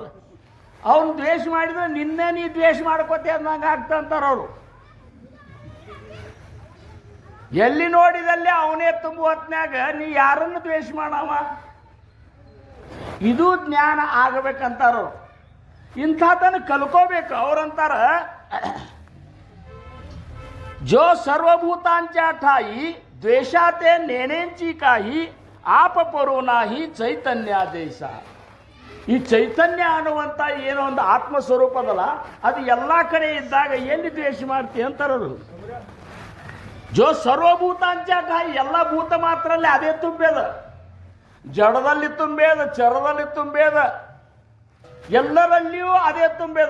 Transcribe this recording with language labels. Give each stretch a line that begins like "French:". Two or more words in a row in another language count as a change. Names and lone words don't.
Kannada: ಅವನು ದ್ವೇಷ ಮಾಡಿದ್ರೆ ನಿನ್ನೆ ನೀ ದ್ವೇಷ ಮಾಡ್ಕೋತೆ ಅಂದಂಗೆ ಆಗ್ತಂತಾರ ಅವರು. ಎಲ್ಲಿ ನೋಡಿದಲ್ಲಿ ಅವನೇ ತುಂಬ ಹೊತ್ನ್ಯಾಗ ನೀ ಯಾರನ್ನು ದ್ವೇಷ ಮಾಡವ? ಇದು ಜ್ಞಾನ ಆಗಬೇಕಂತಾರ. ಇಂಥದನ್ನು ಕಲ್ಕೋಬೇಕು. ಅವ್ರಂತಾರ
Marathi: जो सर्वभूतांच्या ठाई द्वेषाते नेनेंची काही आप परो नाही ಚೈತನ್ಯಾದೇಶ.
Kannada: ಈ ಚೈತನ್ಯ ಅನ್ನುವಂಥ ಏನೋ ಒಂದು ಆತ್ಮಸ್ವರೂಪ ಅದಲ್ಲ, ಅದು ಎಲ್ಲ ಕಡೆ ಇದ್ದಾಗ ಎಲ್ಲಿ ದ್ವೇಷ ಮಾಡ್ತೀವಿ ಅಂತಾರದು.
Marathi: जो सर्वभूतांच ठायी,
Kannada: ಎಲ್ಲ ಭೂತ ಮಾತ್ರ ಅಲ್ಲಿ ಅದೇ ತುಂಬೇದ. ಜಡದಲ್ಲಿ ತುಂಬೇದ, ಚರದಲ್ಲಿ ತುಂಬೇದ, ಎಲ್ಲರಲ್ಲಿಯೂ ಅದೇ ತುಂಬೇದ.